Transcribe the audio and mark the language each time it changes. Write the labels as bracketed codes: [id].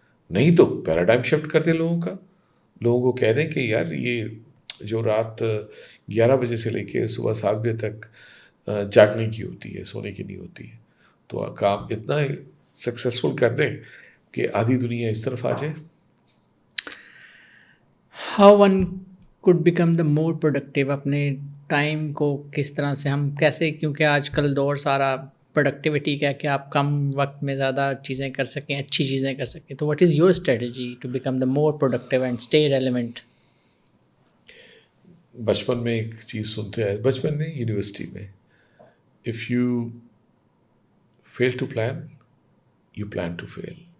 [hi] नहीं तो paradigm shift कर दें लोगों का. लोगों को कह दें कि यार ये जो रात 11 बजे से लेके सुबह 7 बजे तक जागने की होती है, सोने की नहीं होती है, तो काम इतना सक्सेसफुल कर दें कि आधी दुनिया इस तरफ आ जाए. [en] How one could become the more productive? [hi] अपने टाइम को किस तरह से हम कैसे, क्योंकि आजकल दौर सारा प्रोडक्टिविटी का है कि आप कम वक्त में ज़्यादा चीज़ें कर सकें, अच्छी चीज़ें कर सकें. [en] तो what is your strategy to become the more productive and stay relevant? [hi] बचपन में एक चीज़ सुनते हैं, बचपन में यूनिवर्सिटी में, [en] If you fail to plan, you plan to fail.